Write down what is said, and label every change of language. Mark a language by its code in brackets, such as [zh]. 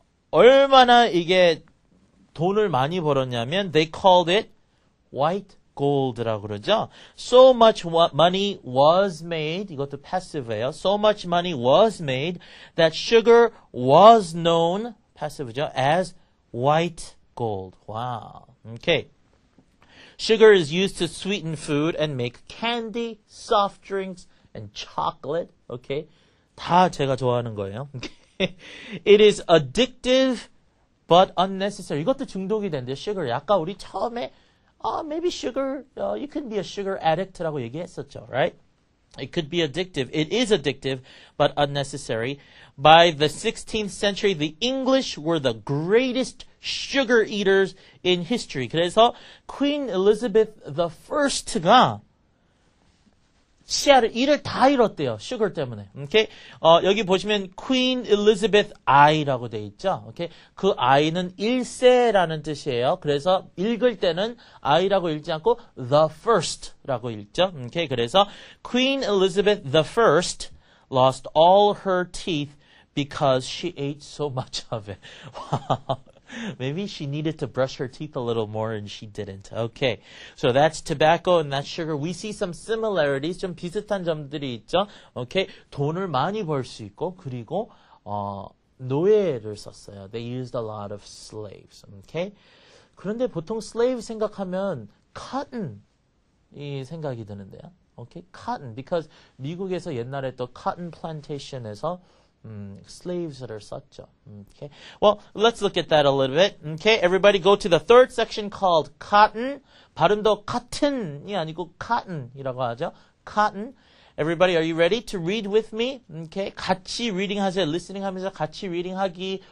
[ko] 얼마나 이게 돈을 많이 벌었냐면 [en] they called it white gold [ko] 라고 그러죠. [en] So much money was made. [ko] 이것도 passive예요. [en] So much money was made that sugar was known passive죠. As white gold. Wow. Okay. Sugar is used to sweeten food and make candy, soft drinks, and chocolate. Okay. [ko] 다 제가 좋아하는 거예요. [en] It is addictive but unnecessary. [ko] 이것도 중독이 된대요. sugar. 아까 우리 처음에 [en] maybe sugar, you can be a sugar addict [ko] 라고 얘기했었죠. [en] Right? It could be addictive. It is addictive, but unnecessary. By the 16th century, the English were the greatest sugar eaters in history. [ko] 그래서 Queen Elizabeth I가 치아를 이를 다 잃었대요. sugar 때문에. Okay? 여기 보시면 Queen Elizabeth I라고 돼 있죠. [en] Okay? [ko] 그 I는 1세라는 뜻이에요. 그래서 읽을 때는 I라고 읽지 않고 the first라고 읽죠. [en] Okay? 그래서 Queen Elizabeth I lost all her teeth because she ate so much of it. Wow. Maybe she needed to brush her teeth a little more and she didn't. Okay. So that's tobacco and that's sugar. We see some similarities. [ko] 좀 비슷한 점들이 있죠. Okay. 돈을 많이 벌 수 있고 그리고 노예를 썼어요. [en] They used a lot of slaves. Okay. [ko] 그런데 보통 slave 생각하면 cotton이 생각이 드는데요. Okay. Cotton. Because 미국에서 옛날에 또 cotton plantation에서 slaves를 썼죠. [en] Okay. Well, let's look at that a little bit. Okay. Everybody go to the third section called cotton. [ko] 발음도 cotton이 아니고 cotton이라고 하죠. [en] Cotton. Everybody, are you ready to read with me? Okay. [ko] 같이 reading 하세요. listening 하면서 같이 reading 하기.